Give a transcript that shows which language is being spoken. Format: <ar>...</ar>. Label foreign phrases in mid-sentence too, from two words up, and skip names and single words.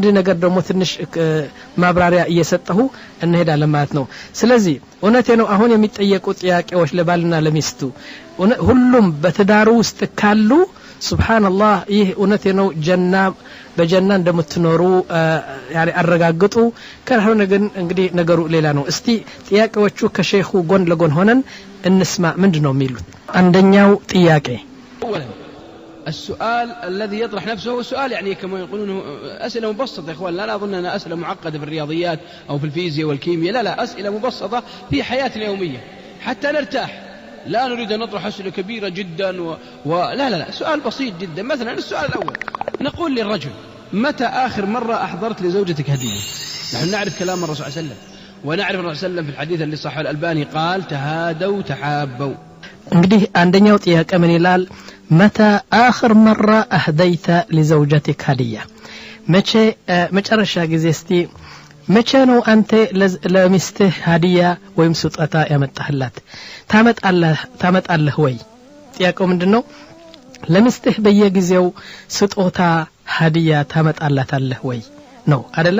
<am>ነገር ደግሞ ትንሽ ማብራሪያ እየሰጠሁ እንሄዳለን ማለት ነው። ስለዚህ እውነቴ ነው አሁን የሚጠየቁ ጥያቄዎች ለባልና ለሚስቱ ሁሉም በትዳሩ ውስጥ ካሉ ሱብሃንአላህ ይህ እውነቴ ነው ጀና በጀና እንደምትኖሩ ያኔ አረጋግጡ። ከሆነ ግን እንግዲህ ነገሩ ሌላ ነው። እስቲ ጥያቄዎቹ ከሼኹ ጎን ለጎን ሆነን እንስማ ምንድነው የሚሉት። አንደኛው ጥያቄ</am> <ar>السؤال الذي يطرح نفسه هو سؤال يعني كما يقولون أسئلة مبسطة يا إخوان، لا أظن أنها أسئلة معقدة في الرياضيات أو في الفيزياء والكيمياء، لا أسئلة مبسطة في حياتنا اليومية حتى نرتاح. لا نريد أن نطرح أسئلة كبيرة جدا لا سؤال بسيط جدا. مثلا السؤال الأول نقول للرجل متى آخر مرة أحضرت لزوجتك هدية؟ نحن نعرف كلام الرسول صلى الله عليه وسلم، ونعرف الرسول صلى الله عليه وسلم في الحديث اللي صححه الألباني قال تهادوا تحابوا.</ar> <am>እንግዲህ አንደኛው ጥያቄ ምን ይላል?</am> <ar>متى آخر مرة أهديت لزوجتك هدية؟</ar> <am>መጨረሻ ጊዜ እስቲ መቼ ነው አንተ ለሚስትህ ሃዲያ ወይም ስጦታ ያመጣህላት? ታመጣለህ ወይ? ጥያቄው ምንድነው? ለሚስትህ በየጊዜው ስጦታ ሃዲያ ታመጣላታለህ ወይ ነው አይደለም?</am>